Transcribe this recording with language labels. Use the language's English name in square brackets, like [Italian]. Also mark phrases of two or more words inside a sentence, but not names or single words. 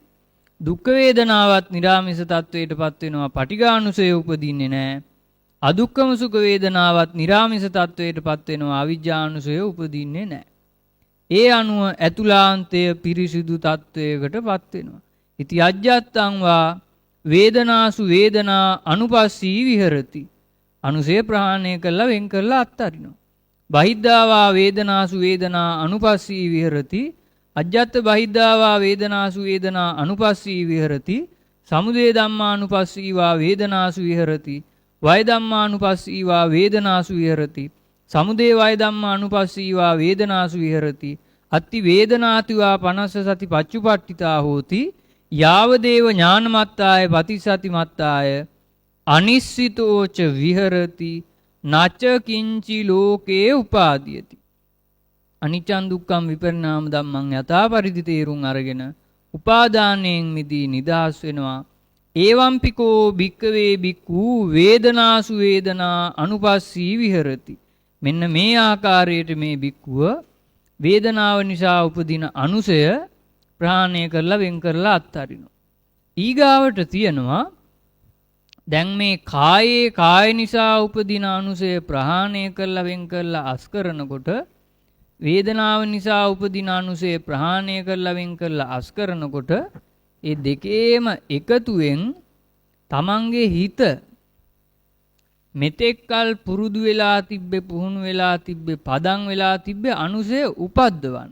[Sinhala] දුක්ඛ වේදනාවත් නිරාමිස තත්වයටපත් වෙනවා. පටිඝානුසය උපදින්නේ නැහැ. අදුක්කම සුඛ වේදනාවත් නිරාමිස තත්වයටපත් වෙනවා. අවිජ්ජානුසය උපදින්නේ නැහැ. ඒ අනුව ඇතුලාන්තය පිරිසිදු තත්වයකටපත් වෙනවා. [Pali] ඉති අජ්ජත්තං වා වේදනාසු වේදනා අනුපස්සී විහෙරති. [Sinhala] අනුසය ප්‍රහාණය කළා වෙන් කරලා අත්හරිනවා. [Pali] බහිද්ධාවා වේදනාසු වේදනා අනුපස්සී විහෙරති. අජ්ජත් බහිද්ධාවා වේදනාසු වේදනා අනුපස්සී විහෙරති. සමුදය ධම්මානුපස්සීවා වේදනාසු විහෙරති. වය ධම්මානුපස්සීවා වේදනාසු විහෙරති. සමුදය වය ධම්මානුපස්සීවා වේදනාසු විහෙරති. අත්ති වේදනාතිවා පනස්ස සති පච්චුපට්ඨිතා හෝති. යාවදේව ඥානමත්තාය පතිසති මත්තාය අනිස්සිතෝච විහෙරති නච කිංචි ලෝකේ උපාදීයති. අනිච්චං දුක්ඛං විපරිණාම ධම්මං [Sinhala] යථා පරිදි තේරුම් අරගෙන උපාදානයෙන් මිදී නිදහස් වෙනවා. [Pali] ඒවම්පිකෝ භික්කවේ භික්ඛු වේදනාසු වේදනා අනුපස්සී විහෙරති. [Sinhala] මෙන්න මේ ආකාරයට මේ භික්ඛුව වේදනාව නිසා උපදින අනුසය ප්‍රහාණය කරලා වෙන් කරලා අත්හරිනවා. ඊගාවට තියෙනවා දැන් මේ කායේ කාය නිසා උපදින අනුසය ප්‍රහාණය කරලා වෙන් කරලා අස් කරනකොට වේදනාව නිසා උපදින අනුසය ප්‍රහාණය කරලා වෙන් කරලා අස් කරනකොට ඒ දෙකේම එකතුවෙන් තමන්ගේ හිත මෙතෙක්කල් පුරුදු වෙලා තිබ්බේ පුහුණු වෙලා තිබ්බේ පදන් වෙලා තිබ්බේ අනුසය උපද්දවන්න.